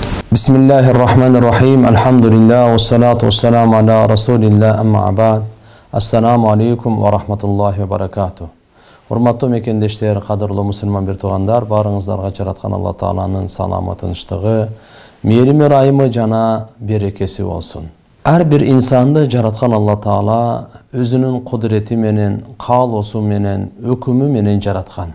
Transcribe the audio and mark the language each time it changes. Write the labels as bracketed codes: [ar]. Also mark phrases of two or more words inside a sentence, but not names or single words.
[ar] Bismillahirrahmanirrahim. Alhamdulillah. والصلاة والسلام على رسول الله. أما بعد. السلام عليكم ورحمة الله وبركاته. [ky] Урматтуу мекендештер, кадырлуу мусулман бир туугандар, баарыңыздарга жараткан Алла Тааланын саламы, тынчтыгы, мээрими райымы жана берекеси болсун. Ар бир инсанды жараткан Алла Таала өзүнүн кудурети менен, каалоосу менен, өкүмү менен жараткан.